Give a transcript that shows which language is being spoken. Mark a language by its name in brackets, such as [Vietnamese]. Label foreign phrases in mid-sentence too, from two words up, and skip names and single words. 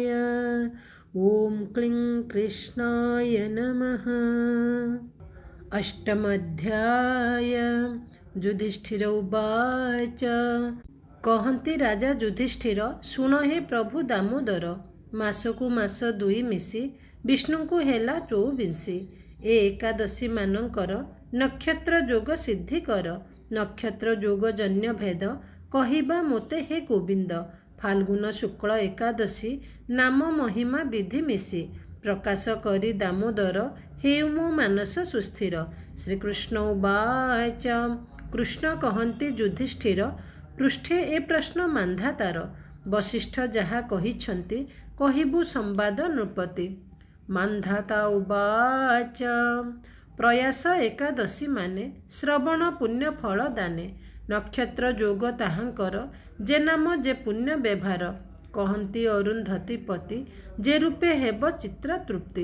[Sanskrit] ॐ क्लीं कृष्णाय नमः। [Odia] अष्टमध्याय। [Sanskrit] युधिष्ठिर उवाच। [Odia] �କହନ୍ତି ରାଜା ଯୁଧିଷ୍ଠିର, ଶୁଣ ହେ ପ୍ରଭୁ ଦାମୋଦର, ମାସକୁ ମାସ ଦୁଇ ମିଶି विष्णुଙ୍କୁ ହେଲା 24। ଏ ଏକାଦଶୀ ମାନଙ୍କର ନକ୍ଷତ୍ର ଯୋଗ ସିଦ୍ଧି କର। ନକ୍ଷତ୍ର ଯୋଗ ଜନ୍ୟ ଭେଦ କହିବା ମୋତେ ହେ ଗୋବିନ୍ଦ। ଫାଲ୍ଗୁନ ଶୁକ୍ଳ ଏକାଦଶୀ ନାମ ମହିମା ବିଧି ମିଶି ପ୍ରକାଶ କରି ଦାମୋଦର ହେଉ ମୋ ମାନସ ସୁସ୍ଥିର। [Sanskrit] श्रीकृष्ण उवाच। [Odia] କୃଷ୍ଣ କହନ୍ତି ଯୁଧିଷ୍ଠିର, ପୃଷ୍ଠେ ଏ ପ୍ରଶ୍ନ ମାନ୍ଧାତାର। वशिष्ठ ଯାହା କହିଛନ୍ତି କହିବୁ ସମ୍ବାଦ ନୃପତି। [Sanskrit] मान्धाता उवाच। [Odia] ପ୍ରୟାସ ଏକାଦଶୀ ମାନେ ଶ୍ରବଣ ପୁଣ୍ୟ ଫଳ ଦାନେ। ନକ୍ଷତ୍ର ଯୋଗ ତାହାଙ୍କର ଯେ ନାମ ଯେ ପୁଣ୍ୟ ବ୍ୟବହାର। କହନ୍ତି ଅରୁନ୍ଧତୀ ପତି ଯେ ରୂପେ ହେବ ଚିତ୍ର ତୃପ୍ତି।